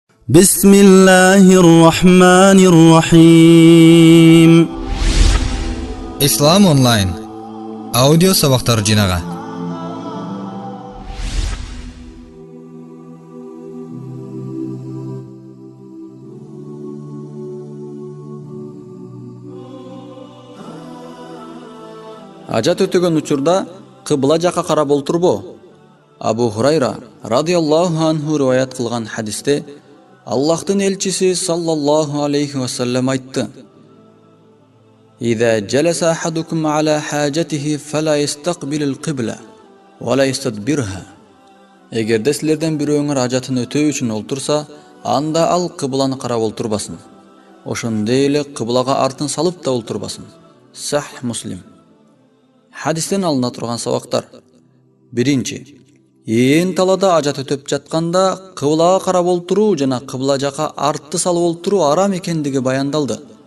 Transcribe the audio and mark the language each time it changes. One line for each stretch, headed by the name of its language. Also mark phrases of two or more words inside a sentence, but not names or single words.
Arabic: بسم الله الرحمن الرحيم.
Kyrgyz: Ислам онлайн аудио сабактар жинага. Ажат өтөгөн учурда кыбыла жака карап олтурбоо. Абу Хурайра
Arabic: رضي الله عنه
Kyrgyz: риваят кылган хадисте Аллахтын Элчиси
Arabic: صلى الله عليه سلم
Kyrgyz: айтты:
Arabic: إذا جلس أحدكم على حاجته فلا يستقبل القبلة ولا يستدبرها.
Kyrgyz: Эгерде силерден бирөңөр ажатын өтөө үчүн олтурса, анда ал кыбыланы карап олтурбасын. Ошондой эле кыбылага артын салып да олтурбасын. Сахих Муслим. Хадистен алына турган сабактар. Биринчи, ээн талада ажат өтөп жатканда кыбылага карап олтуруу жана кыбыла жака артты салып олтуруу арам экендиги баяндалды.